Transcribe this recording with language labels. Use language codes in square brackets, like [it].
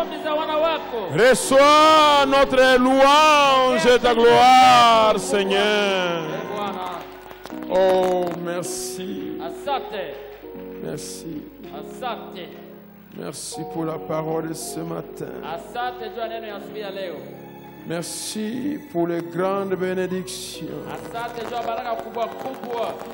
[sw] Ombi za wana wako. [fr] Reçois notre louange et ta gloire, Seigneur. [sw] Bwana, [fr] Oh, merci. [sw] asante. [fr] Merci. [sw] Asante. [fr] Merci pour la parole de ce matin. [sw] Asante juu ya neno ya asubuhi ya leo. [fr] Merci pour les grandes bénédictions. [sw] Asante juu ya baraka kubwa kubwa.